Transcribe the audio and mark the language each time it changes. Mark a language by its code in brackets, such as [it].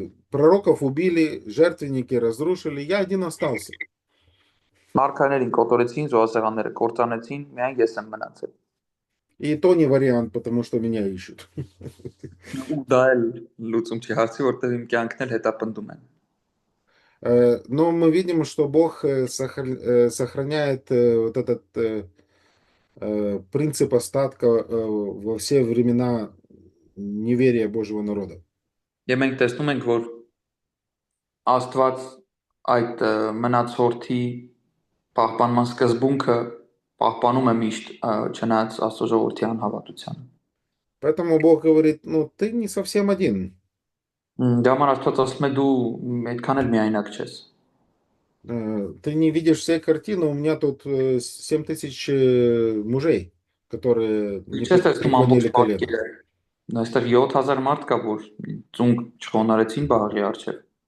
[ru] Пророков убили, жертвенники разрушили, я один остался. [hy] Մարգարեներին կոտորեցին, զոհասեղանները կործանեցին, միայն ես եմ մնացել։ [ru] И то не вариант, потому что меня ищут. [hy] Ու դա էլ լուծում չի հարցի, որտեղ իմ կյանքն էլ հետապնդում են։ [ru] Но мы видим, что Бог сохраняет вот этот принцип остатка во все времена неверия Божьего народа. [hy] Եվ մենք տեսնում ենք, որ Աստված այդ մնացորդի պահպանման սկզբունքը պահպանում է միշտ չնայած Աստծո ժողովրդի անհավատությանը։ [ru] Поэтому Бог говорит, ну ты не совсем один. [hy] Դա համար Աստված ասում է դու այդքան էլ միայնակ չես։ [ru] Ты не видишь всей картины, у меня тут 7000 мужей, которые не преклонили колено. [hy] Այստեղ 7000 մարդ կա, որ ծունկ չխոնարեցին Բաղի առջև։